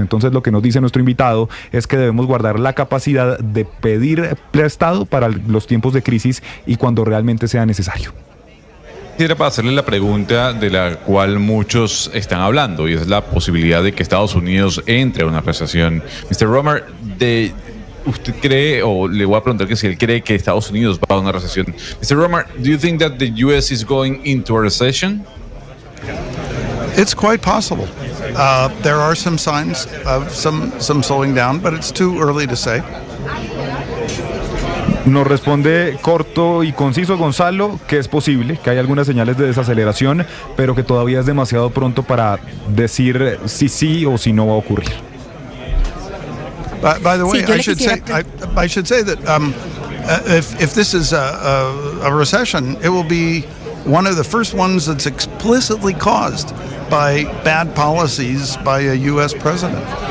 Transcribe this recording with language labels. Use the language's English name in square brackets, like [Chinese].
[Spanish] Entonces lo que nos dice nuestro invitado es que debemos guardar la capacidad de pedir prestado para los tiempos de crisis y cuando realmente sea necesario. Quisiera para hacerle la pregunta de la cual muchos están hablando, y es la posibilidad de que Estados Unidos entre a una recesión. Mr. Romer, ¿usted cree, o le voy a preguntar que si él cree que Estados Unidos va a una recesión? [English] Mr. Romer, do you think that the U.S. is going into a recession? It's quite possible. There are some signs of some slowing down, but it's too early to say. [Spanish] Nos responde corto y conciso Gonzalo que es posible, que hay algunas señales de desaceleración, pero que todavía es demasiado pronto para decir si sí o si no va a ocurrir. [English] By the way, I should say that if this is a recession, it will be one of the first ones that's explicitly caused by bad policies by a U.S. president.